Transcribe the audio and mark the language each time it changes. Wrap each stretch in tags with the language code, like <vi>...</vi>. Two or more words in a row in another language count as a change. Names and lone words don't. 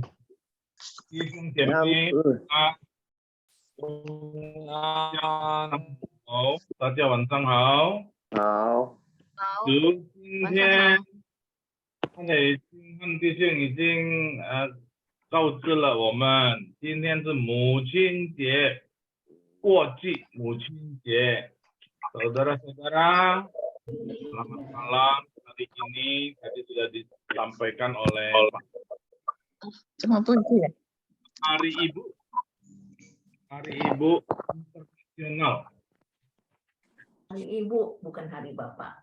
<zh>弟兄姐妹，大家晚上好。好。今天汉弟兄已经告知了我们，今天是母亲节，国际母亲节。</zh> <id>Saudara-saudara, selamat malam. Hari ini tadi sudah disampaikan oleh Hari Ibu. Hari Ibu Internasional. Hari Ibu, bukan Hari Bapak.</id>